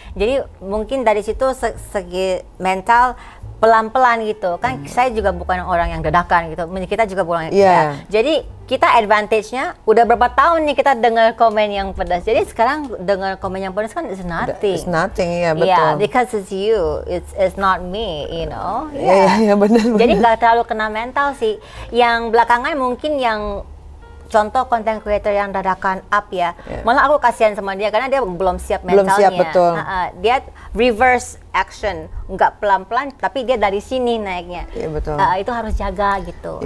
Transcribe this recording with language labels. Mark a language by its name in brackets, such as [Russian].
[Indonesian] Jadi mungkin dari situ segi mental pelan-pelan gitu kan. Saya juga bukan orang yang dadakan gitu, kita juga bukan jadi kita advantage-nya udah berapa tahun nih kita dengar komen yang pedas, jadi sekarang dengar komen yang pedas kan [English] it's nothing. It's nothing, [Indonesian] ya betul. [English] Yeah, because it's you, it's not me, you know. [Indonesian] Iya, benar. Jadi nggak terlalu kena mental sih. Yang belakangan mungkin yang contoh konten creator yang dadakan up ya, malah aku kasihan sama dia karena dia belum siap mentalnya. Belum siap, betul. Dia reverse action, nggak pelan-pelan, tapi dia dari sini naiknya. Iya betul. Itu harus jaga gitu.